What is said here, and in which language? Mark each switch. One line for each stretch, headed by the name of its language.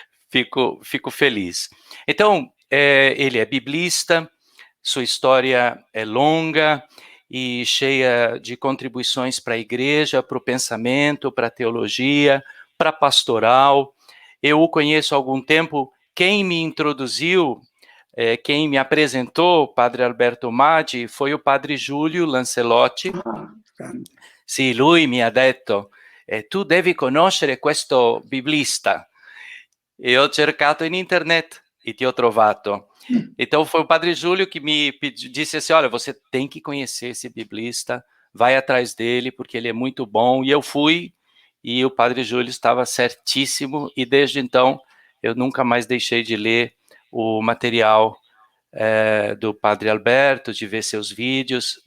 Portuguese: Fico feliz. Então, ele é biblista, sua história é longa e cheia de contribuições para a igreja, para o pensamento, para a teologia, para a pastoral. Eu o conheço há algum tempo. Quem me introduziu, quem me apresentou o padre Alberto Maggi foi o padre Giulio Lancelotti.
Italian: Sì, lui mi ha detto, tu devi conoscere questo biblista. E ho cercato in internet e ti ho trovato.
Portuguese: Então foi o padre Júlio que me disse assim, olha, você tem que conhecer esse biblista, vai atrás dele, porque ele é muito bom. E eu fui, e o padre Júlio estava certíssimo, e desde então eu nunca mais deixei de ler o material do padre Alberto, de ver seus vídeos.